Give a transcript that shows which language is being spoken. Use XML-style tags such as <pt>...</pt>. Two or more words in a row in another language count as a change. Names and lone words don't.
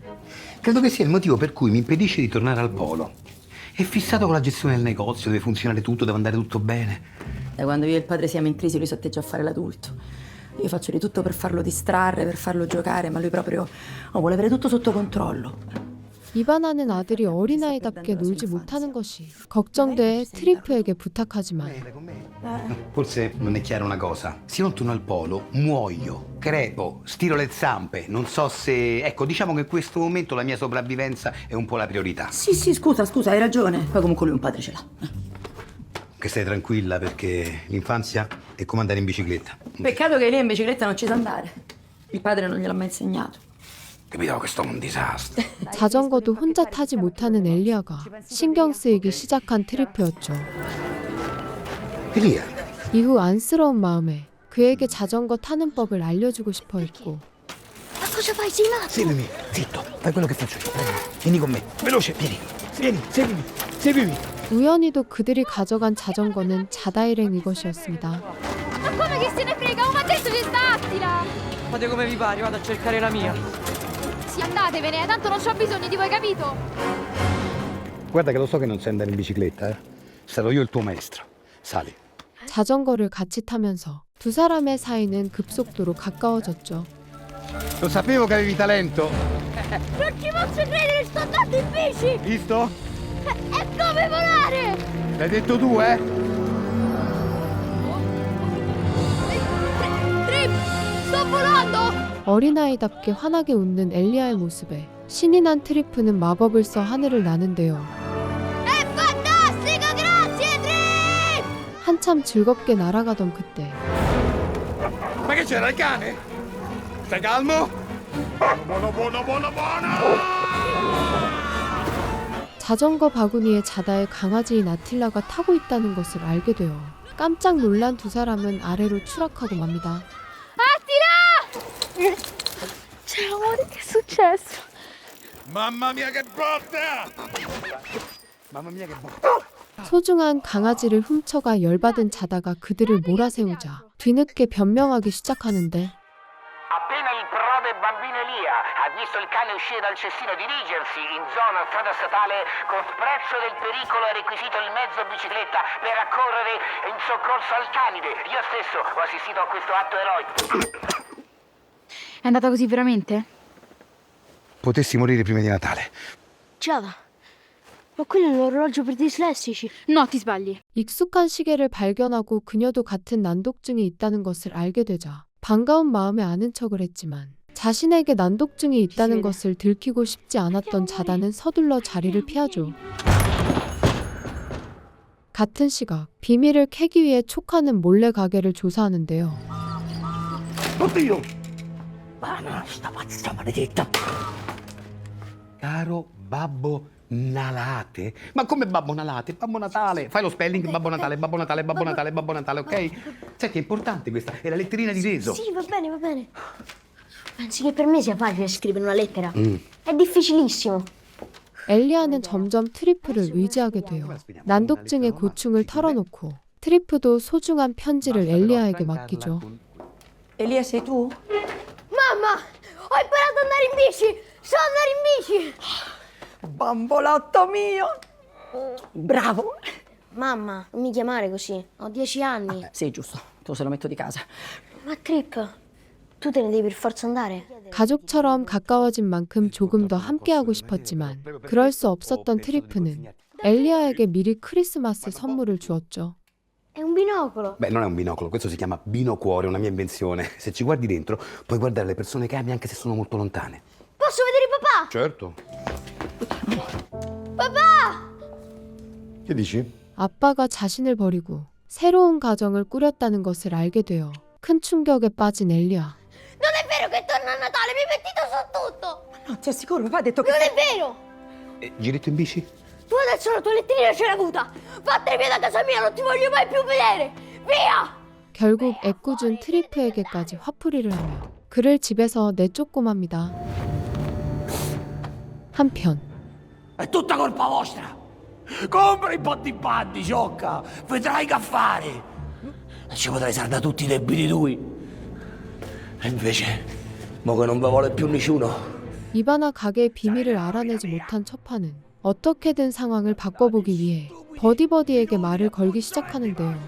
<it>Credo che sia il motivo per cui mi impedisce di tornare al polo. È fissato con la gestione del negozio, deve funzionare tutto, deve andare tutto bene. Da quando io e il padre siamo in crisi lui sotteggia a fare l'adulto. Io faccio di tutto per farlo distrarre, per farlo giocare, ma lui proprio vuole avere tutto sotto controllo.</it> <ko>이바나는 아들이 어린아이답게 놀지 못하는 것이 걱정돼 트리프에게 부탁하지만</ko> <it>Forse non è chiara una cosa. Se non torno al polo, muoio, crepo, stiro le zampe. Non so se... Ecco, diciamo che in questo momento la mia sopravvivenza è un po' la priorità. Sì, scusa, hai ragione. Poi comunque lui un padre ce l'ha. Che stai tranquilla perché l'infanzia è come andare in bicicletta. Peccato che lei in bicicletta non ci sa andare. Il padre non gliel'ha mai insegnato. Capito? Questo è un disastro.</it> <ko>자전거도 혼자 타지 못하는 엘리아가 신경 쓰이기 시작한 트리프였죠. Elia, 이후 안쓰러운 마음에 그에게 자전거 타는 법을 알려주고 싶어 했고</ko> <it>Ma cosa fai? Sei matto? seguimi, zitto, fai quello che faccio io. Vieni con me, veloce, vieni, seguimi.</it> <ko>우연히도 그들이 가져간 자전거는 자다 일행이 것이었습니다.</ko> <it>Ma come che se ne frega? Oh, ma adesso ci sta, attila! Fate come vi pare, vado a cercare la mia. Sì, andatevene, tanto non c'ho bisogno di voi, capito? Guarda che lo so che non sai andare in bicicletta, eh. Sarò io il tuo maestro. Sali.</it> <ko>자전거를 같이 타면서 두 사람의 사이는 급속도로 가까워졌죠.</ko> <it>Lo sapevo che avevi talento. Non ci posso credere, sto andando in bici! Visto? È come volare! L'hai detto tu, eh? Trip, sto volando!</it> <ko>어린아이답게 환하게 웃는 엘리아의 모습에 신이 난 트리프는 마법을 써 하늘을 나는데요.</ko> <it>È fantastico! Grazie, Trip!</it> <ko>한참 즐겁게 날아가던 그때</ko> <it>Ma che c'era il cane? Stai calmo? Buono.</it> <ko>자전거 바구니에 자다의 강아지인 아틸라가 타고 있다는 것을 알게 되어 깜짝 놀란 두 사람은 아래로 추락하고 맙니다.</ko> <it>Attila! Ciao amore, che è successo? Mamma mia che botta! Mamma mia che botta!</it> <ko>소중한 강아지를 훔쳐가 열받은 자다가 그들을 몰아세우자 뒤늦게 변명하기 시작하는데</ko> <it>Appena il prode bambino Elia ha visto il cane uscire dal cestino dirigersi in zona strada statale, con sprezzo del pericolo ha requisito il mezzo bicicletta per accorrere in soccorso al canide. Io stesso ho assistito a questo atto eroico. È andata così veramente? Potessi morire prima di Natale. Giada, ma quello è un orologio per dislessici. No, ti sbagli.</it> <ko>익숙한 시계를 발견하고 그녀도 같은 난독증이 있다는 것을 알게 되자 반가운 마음에 아는 척을 했지만 자신에게 난독증이 있다는 것을 들키고 싶지 않았던 자다는 서둘러 자리를 피하죠. 같은 시각 비밀을 캐기 위해 촉하는 몰래 가게를 조사하는데요.</ko> <it>Oddio! Bana, sta pazza maledetta! Caro Babbo Nalate? Ma come Babbo Nalate? Babbo Natale! Fai lo spelling Babbo Natale, Babbo Natale, Babbo Natale, Babbo Natale, ok? Senti, è importante questa, è la letterina di reso. Sì, va bene, va bene. Pensi che per me sia facile scrivere una lettera? È difficilissimo.</it> <ko>엘리아는 점점 트리프를 의지하게 돼요. 난독증의 고충을 털어놓고 트리프도 소중한 편지를 엘리아에게 맡기죠.</ko> <it>Elia, sei tu? Mamma, ho imparato ad andare in bici. So andare in bici. Bambolotto mio! Bravo! Mamma, non mi chiamare così. Ho 10 anni. Sì, giusto. Tu se lo metto di casa. Ma Trip, tu te ne devi per forza andare.</it> <ko>가족처럼 가까워진 만큼 조금 더 함께하고 싶었지만 그럴 수 없었던 트리프는 엘리아에게 미리 크리스마스 선물을 주었죠.</ko> <it>È un binocolo. Beh, non è un binocolo, questo si chiama binocuore, una mia invenzione. Se ci guardi dentro, puoi guardare le persone che ami anche se sono molto lontane. Posso vedere papà? Certo. Papà! Che dici?</it> <ko>아빠가 자신을 버리고 새로운 가정을 꾸렸다는 것을 알게 되어 큰 충격에 빠진 엘리아.</ko> <it>Non è vero che torna a Natale, mi hai mentito su tutto. No, ti assicuro, papà ha detto che... Non è vero. Giretto in bici? Tu adesso la tua letterina ce l'hai avuta. Vattene via da casa mia, non ti voglio mai più vedere. Via!</it> <ko>결국 애꿎은 트리프에게까지 화풀이를 하며 그를 집에서 내쫓고 맙니다. 한편</ko> <it>È tutta colpa vostra! Compra i potti panni, sciocca! Vedrai che affare! Ci potrai saldare tutti i debiti tui! E invece, mo che non ve vuole più nessuno!</it> <ko>이바나 가게의 비밀을 알아내지 못한 처파는 어떻게든 상황을 바꿔보기 위해 버디버디에게 말을 걸기 시작하는데요.</ko>